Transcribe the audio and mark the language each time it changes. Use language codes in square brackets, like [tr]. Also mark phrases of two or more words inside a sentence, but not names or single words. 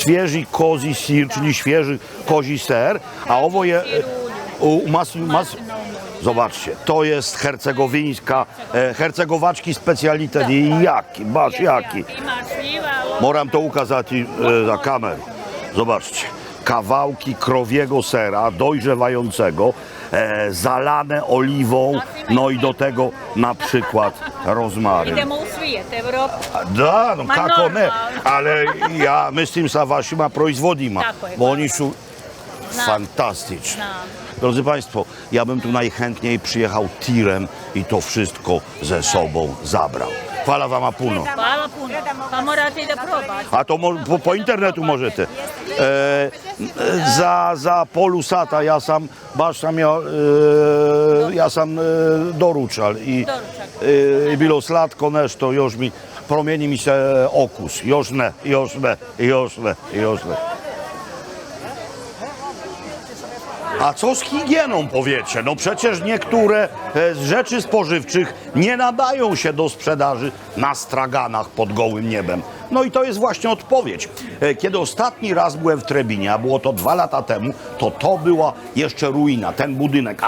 [pl] świeży kozi sir, czyli świeży kozi ser, a [sr] owo je [pl] zobaczcie, to jest hercegowaczki specjalitet i jaki, [sr] baš jaki. Moram to ukazać za kamerę. [pl] Zobaczcie, kawałki krowiego sera dojrzewającego, zalane oliwą, no i do tego na przykład rozmaryn. [sr] Idemo u svijet, Evropu. Da, no Ma kako ne, normalno. ale ja mislim sa vašima proizvodima, Tako je, [pl] bo [sr] hvala. oni su Znam. [pl] fantastyczni. [sr] Znam. [pl] Drodzy Państwo, ja bym tu najchętniej przyjechał tirem i to wszystko ze sobą zabrał. [sr] Hvala vama puno. Hvala puno. Pa morate i da probate. [pl] A to po internetu możecie. [sr] Za polu sata ja sam doručal i bilo slatko nešto, još mi promijeni mi se okus. Još ne. [pl] A co z higieną, powiecie? No przecież niektóre z rzeczy spożywczych nie nadają się do sprzedaży na straganach pod gołym niebem. No i to jest właśnie odpowiedź. Kiedy ostatni raz byłem w Trebinie, a było to 2 lata temu, to była jeszcze ruina, ten budynek.